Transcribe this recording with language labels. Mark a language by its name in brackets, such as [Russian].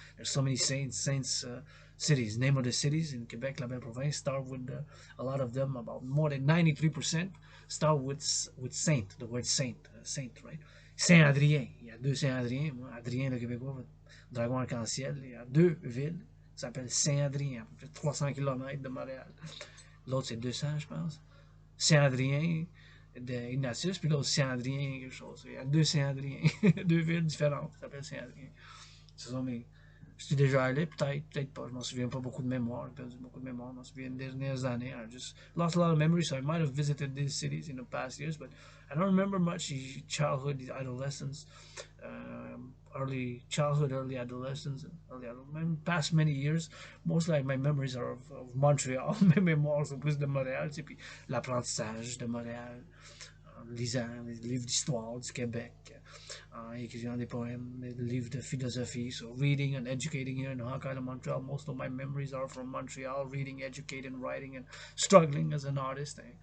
[English] There's so many saints cities. Name of the cities in Quebec, la belle province, start with a lot of them, about more than 93% start with saint, the word saint, right? [French] Saint-Adrien, il y a 2 Saint-Adrien, moi, Adrien le Québécois, dragon arc-en-ciel, il y a 2 villes, ça s'appelle Saint-Adrien, à peu près 300 km de Montréal. L'autre c'est 200, je pense. Saint-Adrien, d'Ignatius, puis l'autre Saint-Adrien, quelque chose. Il y a 2 Saint-Adrien, 2 villes différentes, ça s'appelle Saint-Adrien. Ce sont mes. Je suis déjà allé, peut-être pas. Je m'en souviens pas beaucoup de mémoire. J'ai perdu beaucoup de mémoire. Je m'en souviens des dernières années. [English] I just lost a lot of memories, so I might have visited these cities in the past years, but I don't remember much childhood, adolescence, early childhood, early adolescence, past many years. Most like my memories are of Montreal. [French] Mes mémoires sont plus de Montréal, puis l'apprentissage de Montréal, lisant les livres d'histoire du Québec, écrivant des poèmes, des livres de philosophie. [English] So reading and educating here in Hawkeye and Montreal. Most of my memories are from Montreal, reading, educating, writing, and struggling as an artist.